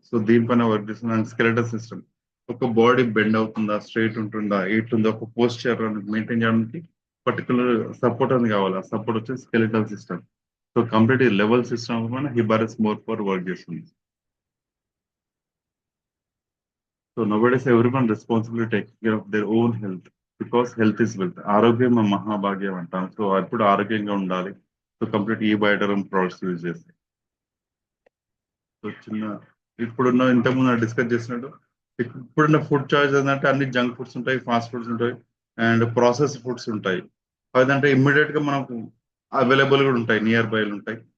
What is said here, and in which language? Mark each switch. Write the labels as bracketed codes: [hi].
[te] So దీనిపైన work చేస్తున్న skeletal system. ఒక బాడీ బెండ్ అవుతుందా, స్ట్రైట్ ఉంటుందా, ఎటుందా, ఒక పోస్చర్ మెయింటైన్ చేయడానికి పర్టికులర్ సపోర్ట్ అని కావాలి. ఆ సపోర్ట్ వచ్చి skeletal system. So complete level system మన హిబారస్ మోర్ ఫర్ వర్క్ చేస్తుంది. [en] So nowadays everyone responsible to take care of their own health because health is wealth. [te] ఆరోగ్యం మహాభాగ్యం అంటాం. సో ఎప్పుడు ఆరోగ్యంగా ఉండాలి. సో కంప్లీట్ ఈ బయోటరమ్ ప్రోడక్ట్స్ యూజ్ చేసి. సో చిన్న ఇప్పుడున్న ఇంతకుముందు డిస్కస్ చేసినట్టు ఇప్పుడున్న ఫుడ్ చాయిస్ ఏంటంటే అన్ని జంక్ ఫుడ్స్ ఉంటాయి, ఫాస్ట్ ఫుడ్స్ ఉంటాయి అండ్ ప్రాసెస్ ఫుడ్స్ ఉంటాయి. అదంటే ఇమ్మీడియట్ గా మనకు అవైలబుల్ కూడా ఉంటాయి, నియర్ బై ఉంటాయి.